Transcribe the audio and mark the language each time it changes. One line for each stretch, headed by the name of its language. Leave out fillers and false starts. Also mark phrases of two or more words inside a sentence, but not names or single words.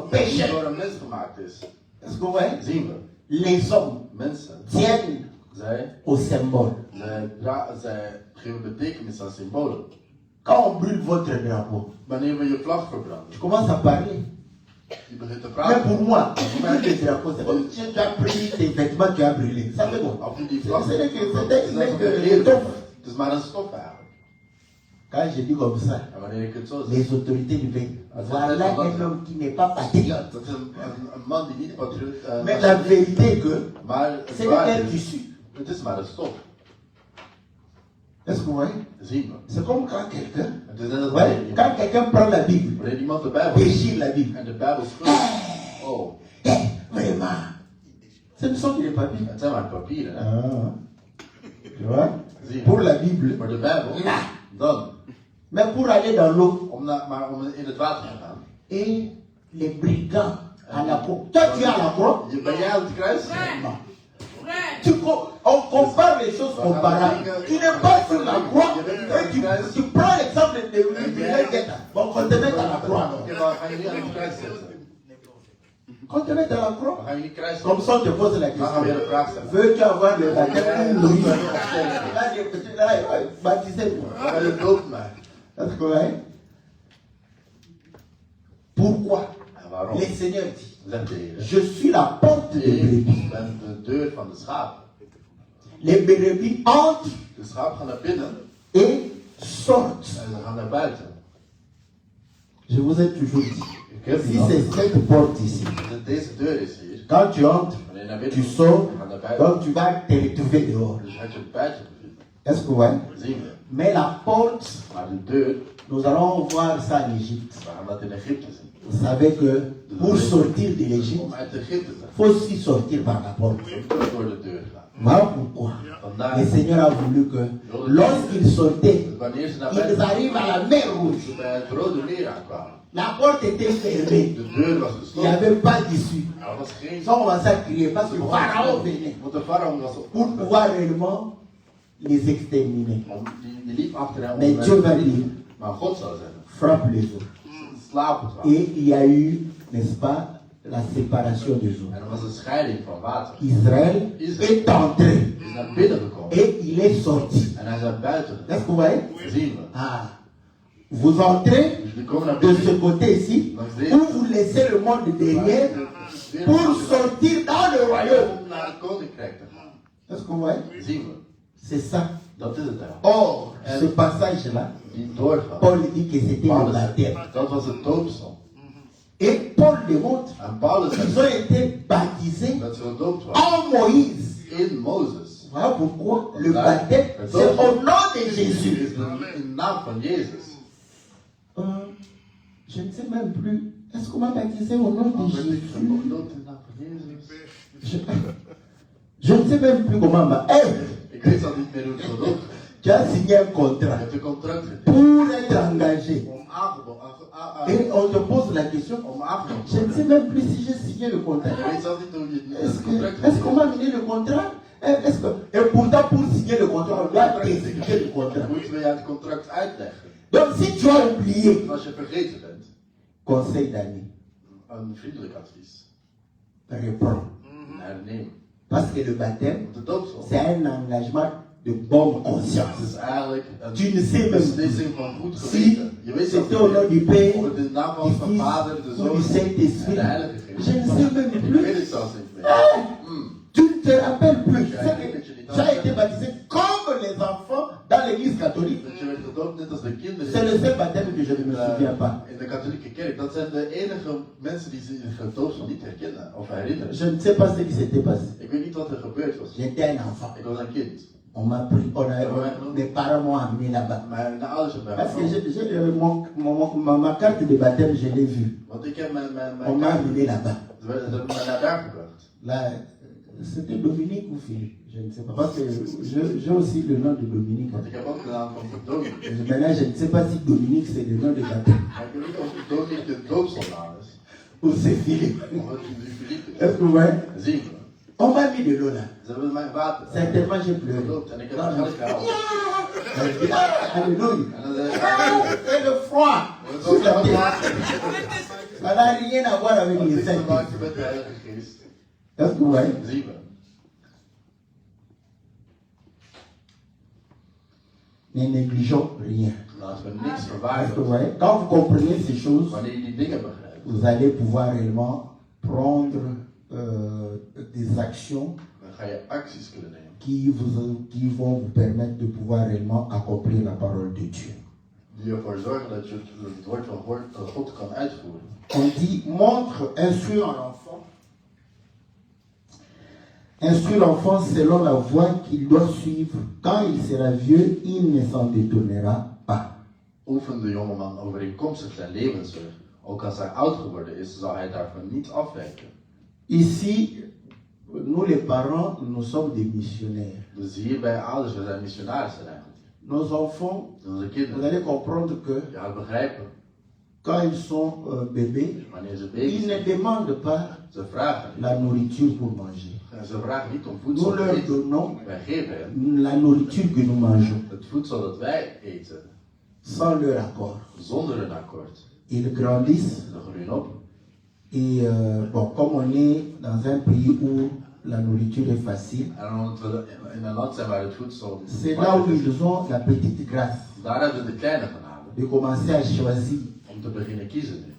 Dutch: die
French: pécheur.
Dutch: door een mens gemaakt is.
French: Est-ce que vous voyez?
Dutch: Zien we.
French: les hommes
Dutch: Mensen,
French: tiennent
Dutch: zij
French: au symbole.
Dutch: zij geven betekenis aan symbolen.
French: Quand on brûle votre drapeau,
Dutch: Wanneer we je vlag verbranden,
French: tu commences à parler.
Dutch: je begint te
French: Mais
Dutch: praten.
French: pour moi, brûler le drapeau, c'est comme si tu as pris tes vêtements, tu as brûlé. Ça fait bon.
Dutch: Als je die vlag
French: C'est que
Dutch: het is maar een stof eigenlijk.
French: quand je dis comme ça,
Dutch: En wanneer ik het zo zeg,
French: les autorités du pays, voilà un homme qui n'est pas patriote.
Dutch: dat is een man die niet patriot
French: Mais la vérité est que
Dutch: maar het
French: c'est
Dutch: waar
French: un
Dutch: is,
French: tissu.
Dutch: het is maar een stof.
French: Est-ce que vous voyez?
Dutch: Zien we.
French: C'est comme quand quelqu'un,
Dutch: Het is net als
French: ouais, quand quelqu'un prend la Bible,
Dutch: wanneer iemand de Bijbel
French: déchire la Bible.
Dutch: en de Bijbel schudt. Oh,
French: Vraiment. Ce ne sont que des papiers.
Dutch: het zijn maar papieren. Hè?
French: Ah. Tu vois?
Dutch: Zie je.
French: Pour la Bible.
Dutch: Maar de Bijbel, dan.
French: Mais pour aller dans l'eau, Maar om in het water te gaan. et les brigands à la croix. Toi, tu es à la croix.
Dutch: Ben jij aan het kruis?
French: On compare les choses comparables. Tu n'es pas sur la croix. Et tu prends l'exemple de Guetta. Bon, qu'on te mette à la croix.
Dutch: Oké, maar ga je niet aan het kruis zetten?
French: Qu'on te mette à la croix.
Dutch: Dan ga je niet kruis
French: Comme
Dutch: zetten.
French: ça, on te pose la
Dutch: Dan gaan we weer de
French: question.
Dutch: vraag stellen.
French: Veux-tu avoir le baptême ou oui? Là, baptisez-moi.
Dutch: Dan ga je dood mij.
French: Est-ce que vous voyez? Pourquoi?
Dutch: En waarom?
French: Le Seigneur dit,
Dutch: Zegt de Heer.
French: je suis la porte de brebis.
Dutch: Ik ben de deur van de schaap.
French: Les brebis entrent
Dutch: De schaap gaan naar binnen
French: et sortent.
Dutch: en ze gaan naar buiten.
French: Je vous ai toujours dit,
Dutch: Ik heb
French: si
Dutch: die al.
French: c'est cette porte ici,
Dutch: Deze deur is hier.
French: quand tu entres,
Dutch: Wanneer je naar
French: tu
Dutch: binnen
French: sors,
Dutch: gaat naar buiten.
French: donc tu vas te retrouver dehors.
Dutch: Dus gaat je buiten bevinden.
French: Est-ce que vous voyez?
Dutch: Zien we.
French: Mais la porte,
Dutch: Maar de deur,
French: nous allons voir ça en Égypte.
Dutch: we gaan dat in Egypte zien.
French: Vous savez que pour sortir de l'Égypte,
Dutch: Om uit Egypte te
French: il faut aussi sortir par la porte.
Dutch: gaan. Door de deur gaan.
French: Voilà pourquoi
Dutch: Vandaar
French: le Seigneur a voulu que lorsqu'ils sortaient,
Dutch: dat wanneer ze naar
French: ils
Dutch: buiten
French: arrivent à la mer Rouge.
Dutch: ze bij het Rode Meer aankwamen.
French: La porte était fermée.
Dutch: De deur was
French: Il n'y
Dutch: gesloten.
French: avait pas d'issue.
Dutch: Er was geen
French: Ils ont commencé à crier parce que le Pharaon venait
Dutch: Want de farao was op
French: pour pouvoir réellement les exterminer.
Dutch: die liep achter hem.
French: Mais Dieu va dire,
Dutch: Maar God zou zeggen,
French: frappe les eaux.
Dutch: slaap het water.
French: Et il y a eu, n'est-ce pas, la séparation des eaux.
Dutch: En er was een scheiding van water.
French: Israël est entré
Dutch: Hij is naar binnen gekomen.
French: et il est sorti.
Dutch: En hij is naar buiten gegaan.
French: Est-ce que vous voyez?
Dutch: Zien we.
French: Ah. Vous entrez
Dutch: Dus die komen naar
French: de ce
Dutch: binnen.
French: côté ici, où vous laissez le monde derrière pour sortir dans le royaume.
Dutch: Om naar het koninkrijk te gaan.
French: Est-ce que vous voyez?
Dutch: Zien we.
French: C'est ça.
Dutch: Dat is het daar.
French: Or, ce passage-là,
Dutch: Die doorgaan.
French: Paul dit que c'était le
Dutch: Paulus,
French: baptême.
Dutch: dat was het doopsel.
French: Et Paul démontre
Dutch: En Paulus
French: qu'ils
Dutch: zegt
French: ont été baptisés
Dutch: dat ze gedoopt waren
French: en Moïse.
Dutch: in Mozes.
French: Voilà pourquoi le baptême, c'est au nom de Jésus.
Dutch: Is in de naam van Jezus.
French: Je ne sais même plus. Est-ce qu'on m'a baptisé au nom de Jésus?
Dutch: Gedoopt in de naam van Jezus.
French: Je ne sais même plus comment on m'a.
Dutch: Ik weet al niet meer hoe het gedoopt is.
French: Tu as signé un
Dutch: Je
French: contrat
Dutch: hebt een contract getekend.
French: pour être engagé.
Dutch: Om
French: Et on te pose la question.
Dutch: aangenomen
French: Je
Dutch: te
French: ne sais
Dutch: worden.
French: même plus si j'ai signé le contrat.
Dutch: Je weet zelf niet hoe je het contract
French: Est-ce qu'on m'a amené le contrat? Et pourtant, pour signer le contrat, on doit t'expliquer le contrat.
Dutch: Moeten we het contract uitleggen.
French: Donc, si tu as oublié,
Dutch: Als je vergeten bent,
French: conseil d'année,
Dutch: een vriendelijk advies.
French: reprends.
Dutch: Herneem.
French: Parce que le baptême,
Dutch: Want de doopsel.
French: c'est un engagement de bonne conscience.
Dutch: Het is eigenlijk
French: Tu ne sais même
Dutch: beslissing van goed
French: si
Dutch: geweten. Je weet zelf
French: c'était au nom du Père,
Dutch: of het in de naam
French: du
Dutch: van de Vader, de
French: Fils
Dutch: Zoon
French: ou du
Dutch: en
French: Saint-Esprit.
Dutch: de Heilige Geest.
French: Je ne sais même
Dutch: Ik
French: plus.
Dutch: weet het zelfs niet meer.
French: Tu ne te rappelles plus. Tu as été baptisé comme les enfants dans l'église catholique.
Dutch: Dat je werd gedoopt net als de kinderen
French: C'est le seul baptême que je ne me souviens pas.
Dutch: in de katholieke kerk. Dat zijn de enige mensen die zich gedoopsel niet herkennen of herinneren.
French: Je ne sais pas ce qui s'était passé.
Dutch: Ik weet niet wat er gebeurd was.
French: J'étais un enfant.
Dutch: Ik was een kind.
French: On m'a pris, mes parents m'ont amené là-bas.
Dutch: Mijn ouders hebben mij
French: Parce que
Dutch: genomen.
French: ma carte de baptême, je l'ai vue.
Dutch: Want ik heb
French: On m'a amené là-bas.
Dutch: Ze hebben mij naar daar gebracht.
French: Là, c'était Dominique ou Philippe, je ne sais pas. Parce que j'ai aussi le nom de Dominique.
Dutch: Want ik heb ook de naam van Dominique.
French: Maintenant, je ne sais pas si Dominique c'est le nom de baptême.
Dutch: Maar ik weet niet of Dominique de doopselnaam is.
French: Ou c'est Philippe.
Dutch: Of het nu Philippe is.
French: Est-ce que vous voyez?
Dutch: Zien we.
French: On m'a mis de l'eau là.
Dutch: Ze hebben mij water
French: Certainement, j'ai pleuré.
Dutch: gedoopt en ik heb het gehaald.
French: Alléluia.
Dutch: En dan zei ik,
French: C'est le froid.
Dutch: dat is
French: Ça n'a rien à voir avec
Dutch: wat
French: les
Dutch: niks te
French: saints.
Dutch: maken met de Heilige Geest.
French: Est-ce que vous voyez? 7. Ne négligeons rien.
Dutch: Laten we niks
French: Est-ce que vous
Dutch: verwaarlozen.
French: voyez? Quand vous comprenez ces choses,
Dutch: Wanneer je die dingen begrijpt,
French: vous allez pouvoir réellement prendre des actions
Dutch: dan ga je acties kunnen nemen.
French: qui vont vous permettre de pouvoir réellement accomplir la parole de Dieu.
Dutch: Die ervoor zorgen dat je het woord van God kan uitvoeren.
French: On dit, instruis l'enfant. Instruis l'enfant selon la voie qu'il doit suivre. Quand il sera vieux, il ne s'en détournera pas.
Dutch: Oefen de jongeman overeenkomstig zijn levensweg. Ook als hij oud geworden is, zal hij daarvan niet afwijken.
French: Ici, nous les parents, nous sommes des missionnaires.
Dutch: Dus hier bij ouders, we zijn missionarissen eigenlijk.
French: Nos enfants,
Dutch: Onze
French: vous
Dutch: kinderen,
French: allez comprendre que
Dutch: je gaat begrijpen,
French: quand ils sont bébés,
Dutch: wanneer ze
French: ils
Dutch: baby's
French: ne
Dutch: zijn,
French: demandent pas
Dutch: ze vragen.
French: la nourriture pour manger.
Dutch: En ze vragen niet om
French: Nous
Dutch: voedsel te
French: leur
Dutch: eten.
French: donnons
Dutch: Wij geven hen
French: la nourriture que nous mangeons,
Dutch: het voedsel dat wij eten,
French: sans leur accord.
Dutch: zonder een akkoord.
French: Ils grandissent
Dutch: Ze groeien op.
French: et comme on est dans un pays où la nourriture est facile,
Dutch: En omdat we in een land zijn waar het voedsel
French: c'est là où
Dutch: makkelijk is,
French: ils ont la petite grâce
Dutch: daar hebben we de kleine genade.
French: de commencer à choisir.
Dutch: Om te beginnen kiezen nu.